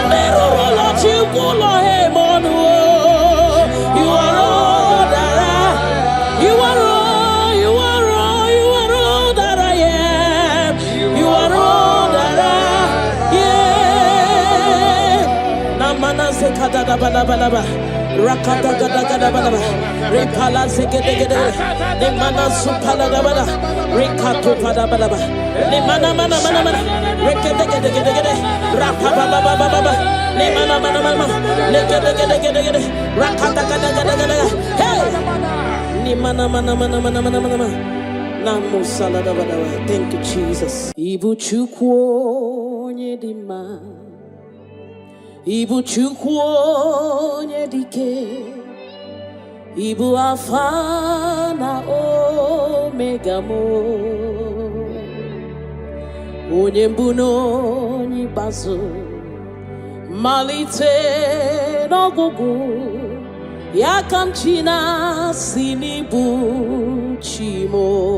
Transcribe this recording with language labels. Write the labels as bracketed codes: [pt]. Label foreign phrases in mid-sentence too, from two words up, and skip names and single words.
[en] Never let you go him on the wall. You are all that I am. You are all, you are all, you are all that I am. You are all that I am. Namana sekada balaba. Rakata gada gada bada, repala segede gede, ne mana supala da bada, rekato pada bada bada, ne mana mana mana mana, rekede gede gede gede, rapapa baba baba baba, ne mana mana mana, ne gede gede gede gede, rakata gada gada gada, hey, ne mana mana mana mana mana mana, namu salada bada bada. Thank you, Jesus. [ig] Ibu chukwu nyedima. Ibu chukwu onye dike, Ibu Alpha na Omega mo, onye mbụ na onye ikpeazụ, malite n'ọgwụgwụ, ya ka m chi na-asị n'ịbụ chi mo.